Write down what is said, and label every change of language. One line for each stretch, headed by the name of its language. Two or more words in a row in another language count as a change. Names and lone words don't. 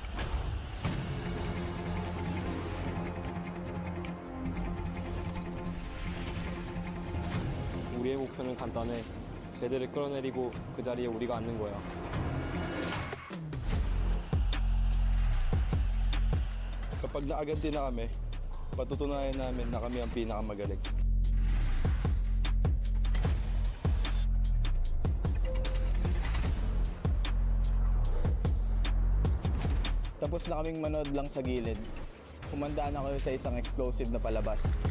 Korean: 우리의 목표는 간단해. 쟤들을 끌어내리고 그 자리에 우리가 앉는 거야.
Filipino: Kapag naaganti na kami, patutunayan namin na kami ang pinakamagaling. Tapos na kaming manood lang sa gilid. Humandaan ako sa isang explosive na palabas.